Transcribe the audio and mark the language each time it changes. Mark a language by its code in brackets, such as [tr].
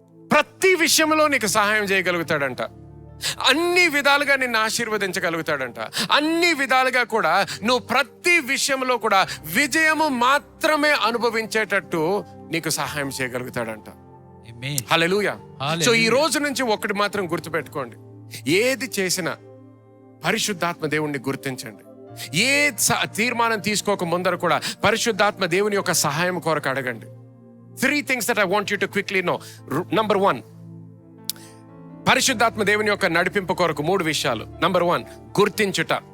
[te] ప్రతి విషయంలో నీకు సహాయం చేయగలుగుతాడంట, అన్ని విధాలుగా నిన్ను ఆశీర్వదించగలుగుతాడంట, అన్ని విధాలుగా కూడా నువ్వు ప్రతి విషయంలో కూడా విజయము మాత్రమే అనుభవించేటట్టు నీకు సహాయం చేయగలుగుతాడంట. హల్లెలూయా. సో ఈ రోజు నుంచి ఒకటి మాత్రం గుర్తుపెట్టుకోండి, ఏది చేసినా పరిశుద్ధాత్మ దేవుణ్ణి గుర్తించండి. ఏ తీర్మానం తీసుకోక ముందర కూడా పరిశుద్ధాత్మ దేవుని యొక్క సహాయం కొరకు అడగండి. [en] 3 things that I want you to quickly know. [te] Number 1, పరిశుద్ధాత్మ దేవుని యొక్క నడిపింపు కొరకు 3 విషయాలు. నంబర్ 1, గుర్తించుట.